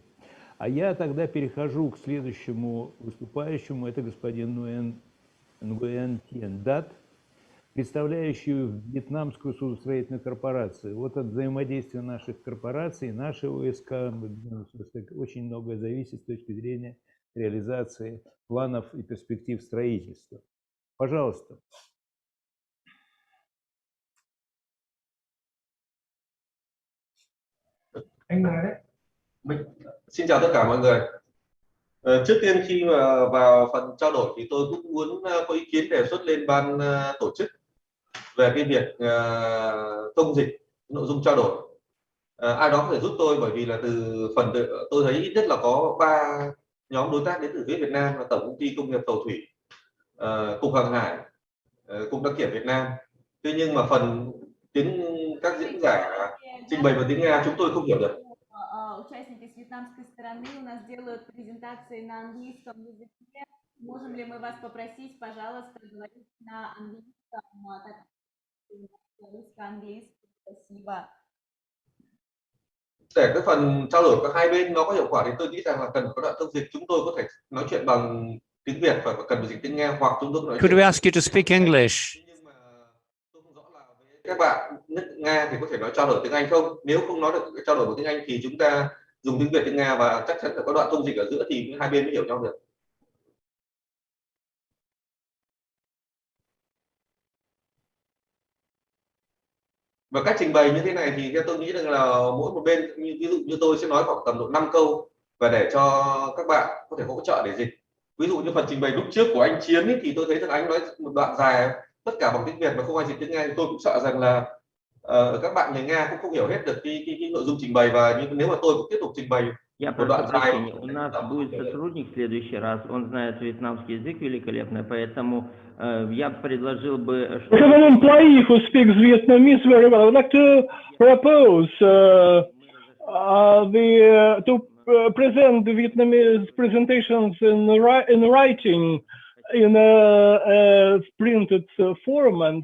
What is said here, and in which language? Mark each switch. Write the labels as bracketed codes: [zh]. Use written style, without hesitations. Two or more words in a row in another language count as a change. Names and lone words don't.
[ru] А я тогда перехожу к следующему выступающему, это господин Nguyen Tien Дат, представляющую Вьетнамскую судостроительную корпорацию. Вот от взаимодействия наших корпораций, наши ОСК, очень многое зависит с точки зрения реализации планов и перспектив строительства. Пожалуйста. [vi] Xin chào tất cả mọi người. Trước tiên khi mà vào phần trao đổi thì tôi cũng muốn có ý kiến đề xuất lên ban tổ chức về cái việc thông dịch nội dung trao đổi. Ai đó có thể giúp tôi, bởi vì là từ phần tôi thấy ít nhất là có 3 nhóm đối tác đến từ phía Việt Nam là Tổng Công ty Công nghiệp Tàu thủy, Cục Hàng hải, Cục Đăng kiểm Việt Nam. Tuy nhiên mà phần các diễn giả trình bày bằng tiếng Nga chúng tôi không hiểu được. [ru] Участники с вьетнамской стороны у нас делают презентации на английском языке. Можем ли мы вас попросить, пожалуйста, говорить на английском, русско-английском? Спасибо. [vi] Để cái phần trao đổi của hai bên nó có hiệu quả thì tôi nghĩ rằng là cần có đoạn thông dịch. Chúng tôi có thể nói chuyện bằng tiếng Việt và cần phải dịch tiếng Nga, hoặc chúng tôi nói [en] Could we ask you to speak English? [vi] Nhưng mà tôi không rõ là với các bạn nước Nga thì có thể nói trao đổi tiếng Anh không? Nếu không nói được trao đổi bằng tiếng Anh thì chúng ta dùng tiếng Việt, tiếng Nga và chắc chắn phải có đoạn thông dịch ở giữa thì hai bên mới hiểu nhau được. Và cách trình bày như thế này thì theo tôi nghĩ rằng là mỗi một bên, ví dụ như tôi sẽ nói khoảng tầm độ 5 câu và để cho các bạn có thể hỗ trợ để dịch. Ví dụ như phần trình bày lúc trước của anh Chiến ấy, thì tôi thấy rằng anh nói một đoạn dài tất cả bằng tiếng Việt mà không ai dịch tiếng Nga, thì tôi cũng sợ rằng là các bạn người Nga cũng không hiểu hết được cái nội dung trình bày, và nếu mà tôi cũng tiếp tục trình bày một đoạn dài. [ru] У нас будет сотрудник в следующий раз, он знает вьетнамский язык великолепно, поэтому я предложил бы... [en] We have an employee who speaks Vietnamese very well. I would like to propose to present the Vietnamese presentations in writing in a printed format.